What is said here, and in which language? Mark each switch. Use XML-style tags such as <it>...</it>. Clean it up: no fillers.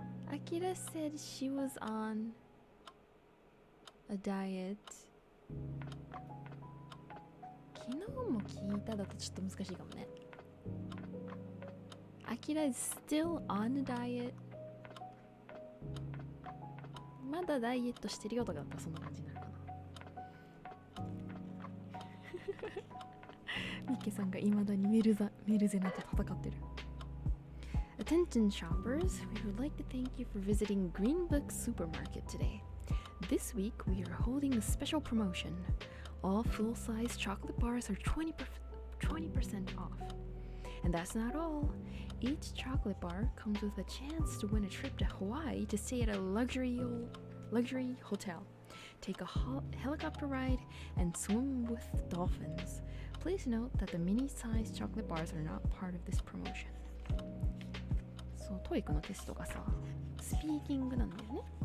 <en>Akira said she was on a diet.</en> <ja>昨日も聞いただとちょっと難しいかもね。</ja> <en>Akira is still on a diet.</en> <ja>まだダイエットしてるよとかだったらそんな感じになるかな。ミッケさんが未だにメルゼナと戦ってる。</ja> <en>Attention shoppers, we would like to thank you for visiting Green Book Supermarket today. This week we are holding a special promotion. All full-size chocolate bars are 20% off. And that's not all. Each chocolate bar comes with a chance to win a trip to Hawaii to stay at a luxury hotel, take a helicopter ride, and swim with dolphins. Please note that the mini-sized chocolate bars are not part of this promotion.</en> <ja>そう、TOEIC のテストがさ、スピーキングなんだよね。</ja>